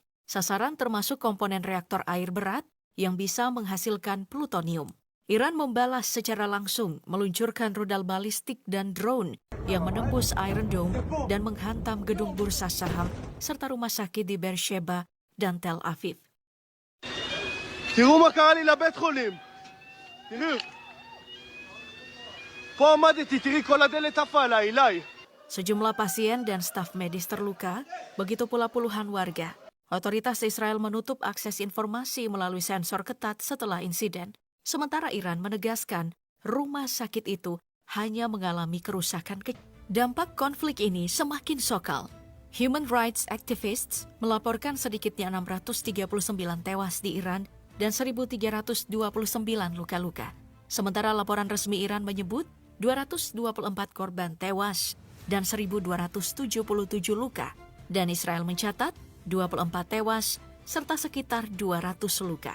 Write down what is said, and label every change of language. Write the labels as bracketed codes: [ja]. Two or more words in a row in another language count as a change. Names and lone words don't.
[id] Sasaran termasuk komponen reaktor air berat yang bisa menghasilkan plutonium. Iran membalas secara langsung meluncurkan rudal balistik dan drone yang menembus Iron Dome dan menghantam gedung bursa saham serta rumah sakit di Beersheba dan Tel Aviv. [he] תראו מה קרה לי לבית חולים. תראו. פה עמדתי, תראי כל הדלת עפה עליי, אליי. [id] Sejumlah pasien dan staf medis terluka, begitu pula puluhan warga. Otoritas Israel menutup akses informasi melalui sensor ketat setelah insiden. Sementara Iran menegaskan rumah sakit itu hanya mengalami kerusakan kecil. Dampak konflik ini semakin sokal. [en] Human rights activists [id] melaporkan sedikitnya 639 tewas di Iran dan 1.329 luka-luka. Sementara laporan resmi Iran menyebut 224 korban tewas dan 1.277 luka. Dan Israel mencatat 24 tewas serta sekitar 200 luka.